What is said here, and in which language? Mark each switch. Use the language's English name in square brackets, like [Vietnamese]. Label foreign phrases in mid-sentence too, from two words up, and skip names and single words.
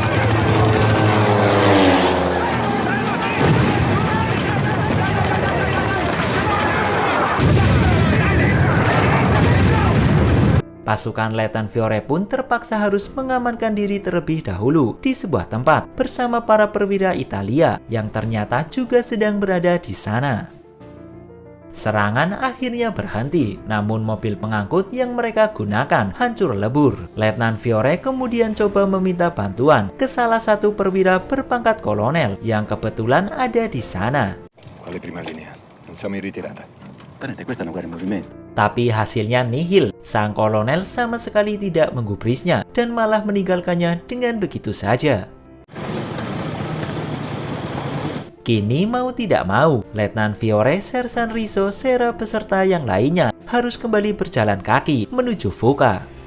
[Indonesian] Pasukan Letnan Fiore pun terpaksa harus mengamankan diri terlebih dahulu di sebuah tempat bersama para perwira Italia yang ternyata juga sedang berada di sana. Serangan akhirnya berhenti, namun mobil pengangkut yang mereka gunakan hancur lebur. Letnan Fiore kemudian coba meminta bantuan ke salah satu perwira berpangkat kolonel yang kebetulan ada di sana. [Italian] Quale prima linea? Non siamo in ritirata. Tenente, questa è una guerra in movimento. [Indonesian] Tapi hasilnya nihil, sang kolonel sama sekali tidak menggubrisnya dan malah meninggalkannya dengan begitu saja. Kini mau tidak mau, Letnan Fiore, Sersan Riso, Sera beserta yang lainnya harus kembali berjalan kaki menuju Fuka.